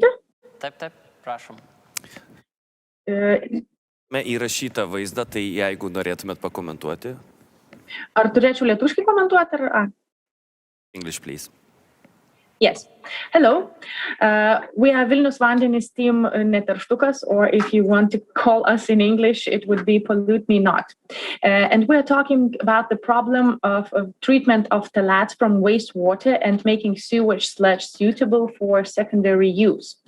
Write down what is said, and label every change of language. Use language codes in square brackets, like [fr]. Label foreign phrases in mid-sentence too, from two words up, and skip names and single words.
[lt] Taip, prašom. Įrašytą vaizdą, tai jeigu norėtumėt pakomentuoti. Ar turėčiau lietuviškai komentuoti, ar? [en] English, please. Yes. Hello. We are Vilnius Vandenys team Neter Štukas, or if you want to call us in English, it would be Pollute Me Not. And we're talking about the problem of treatment of phthalates from wastewater and making sewage sludge suitable for secondary use.